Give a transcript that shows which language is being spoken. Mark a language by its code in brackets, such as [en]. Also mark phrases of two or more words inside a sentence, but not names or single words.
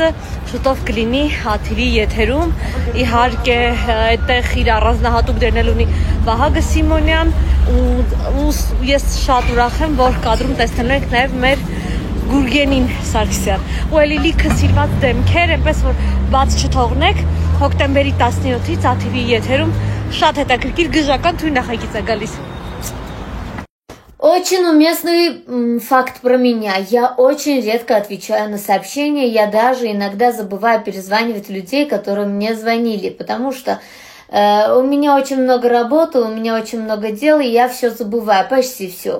[hy] շուտով կլինի ATV եթերում, իհարկե այդտեղ իր առանձնահատուկ դերն էլ ունի Վահագն Սիմոնյան ու ես շատ ուրախ եմ, որ կադրում տեսնելու ենք նաև մեր Գուրգենին Սարգսյան ու էլի լիքը սիրված դեմքեր, այնպես որ բաց չթողնեք, հոկտեմբերի 17-ից ATV եթերում շատ հետաքրքիր գժական թույն նախագիծ է գալիս։ [ru] Очень уместный факт про меня. Я очень редко отвечаю на сообщения. Я даже иногда забываю перезванивать людей, которые мне звонили. Потому что У меня очень много работы, у меня очень много дел, и я все забываю, почти все.